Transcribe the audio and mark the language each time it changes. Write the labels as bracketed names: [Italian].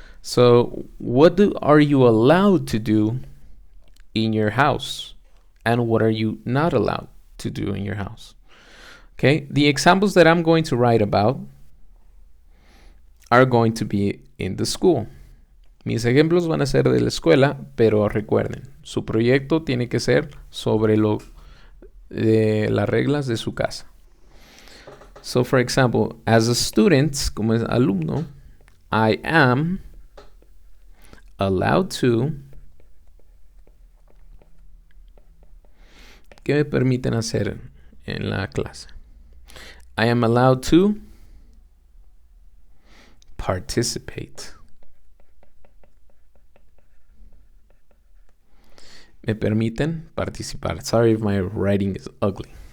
[English] So, what are you allowed to do in your house? And what are you not allowed to do in your house? Okay. The examples that I'm going to write about are going to be in the school. [Spanish] Mis ejemplos van a ser de la escuela, pero recuerden, su proyecto tiene que ser sobre de las reglas de su casa. [English] So, for example, as a student, [Spanish] como es alumno, [English] I am allowed to. [Spanish] ¿Qué me permiten hacer en la clase? [English] I am allowed to participate. [Spanish] Me permiten participar. [English] Sorry if my writing is ugly.